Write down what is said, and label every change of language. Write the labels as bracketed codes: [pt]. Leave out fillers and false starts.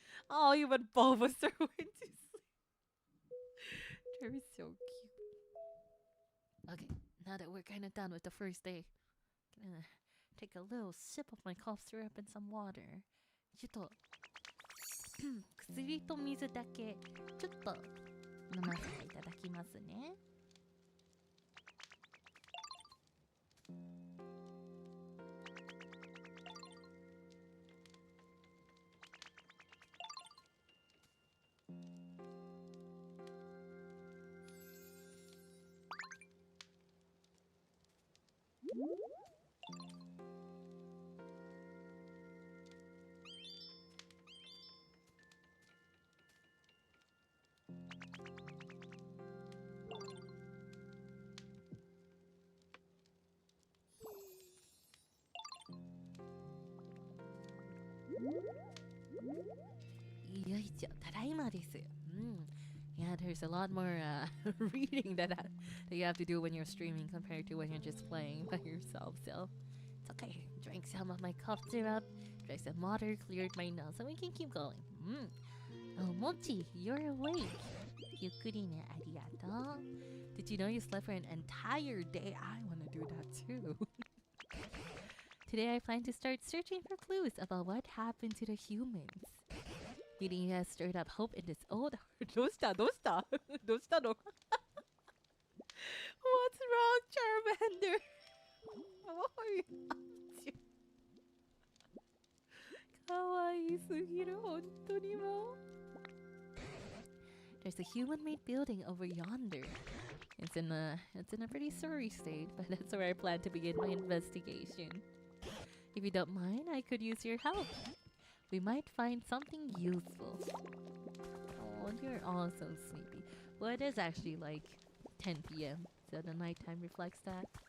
[en] Oh, even Bulbasaur went to sleep. They're so cute. Okay, now that we're kind of done with the first day, gonna take a little sip of my cough syrup and some water. [ja] ちょっと薬と水だけちょっと飲ませていただきますね。よいしょ、ただいまです。 [en] Yeah, there's a lot more reading that you have to do when you're streaming compared to when you're just playing by yourself. So it's okay. Drank some of my cough syrup, drank some water, cleared my nose, and we can keep going. Oh, Mochi, you're awake. [ja] ゆっくりね、ありがとう。 [en] Did you know you slept for an entire day? I want to do that too. Today I plan to start searching for clues about what happened to the humans. Meeting has stirred up hope in this old heart. [ja] どうしたどうしたどうしたの [en] What's wrong, Charmander? What are you up to? [ja] かわいすぎる、本当にもう。 [en] There's a human-made building over yonder. It's in a pretty sorry state, but that's where I plan to begin my investigation. If you don't mind, I could use your help. We might find something useful. Oh, you're all so sleepy. Well, it is actually like 10 p.m., so the nighttime reflects that.